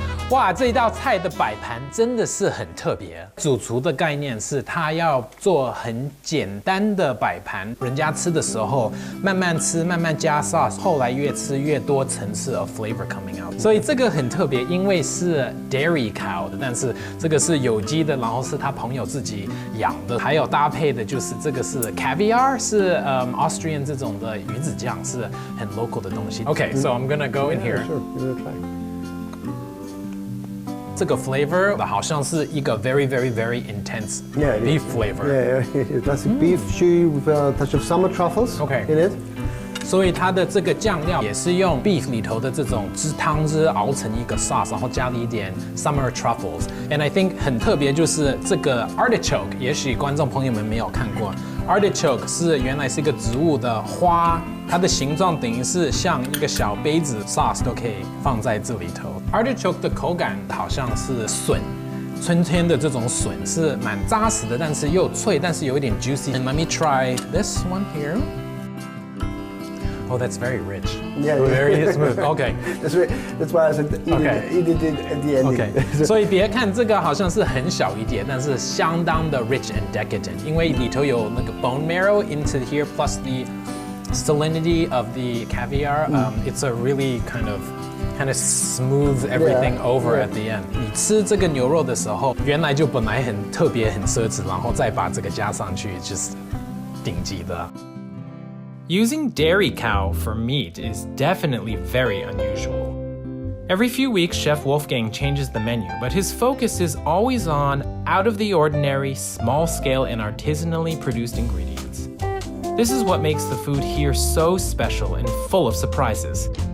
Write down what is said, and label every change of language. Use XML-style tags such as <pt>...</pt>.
<zh>哇，这一道菜的摆盘真的是很特别。主厨的概念是他要做很简单的摆盘，人家吃的时候慢慢吃，慢慢加 sauce， 后来越吃越多层次</zh> <en>of flavor coming out。</en> <zh>所以这个很特别，因为是</zh> <en>dairy cow</en> <zh>的，但是这个是有机的，然后是他朋友自己养的，还有搭配的就是这个是 caviar， 是Austrian 这种的鱼子酱，是很 local 的东西。</zh> <en>Okay, so I'm gonna go in here. Sure, give it a try.</en> <zh>这个</zh> <en>flavor</en> <zh>好像是一个</zh> <en>very intense beef flavor. Yeah, classic beef chew with a touch of summer truffles in it.</en> <zh>所以它的这个酱料也是用 beef 里头的这种汤汁熬成一个 sauce， 然后加了一点</zh> <en>summer truffles. And I think</en> <zh>很特别就是这个 artichoke， 也许观众朋友们没有看过。 Artichoke 是原来是一个植物的花，它的形状等于是像一个小杯子 ，sauce 都可以放在这里头。 Artichoke 的口感好像是笋，春天的这种笋是蛮扎实的，但是又脆，但是有一点 juicy.</zh> <en>And let me try this one here. Oh, that's very rich. Yeah, very smooth. Okay. That's why I said eat it at the end. Okay.</en> <zh>所以别看这个好像是很小一碟，但是相当的</zh> <en>rich and decadent，</en> <zh>因为里头有那个</zh> <en>bone marrow into here plus the salinity of the caviar. It's a really kind of smooths everything over at the end.</en> <zh>你吃这个牛肉的时候，原来就本来很特别很奢侈，然后再把这个加上去，就是顶级的。</zh> <en>Using dairy cow for meat is definitely very unusual. Every few weeks, Chef Wolfgang changes the menu, but his focus is always on out-of-the-ordinary, small-scale, and artisanally produced ingredients. This is what makes the food here so special and full of surprises.</en>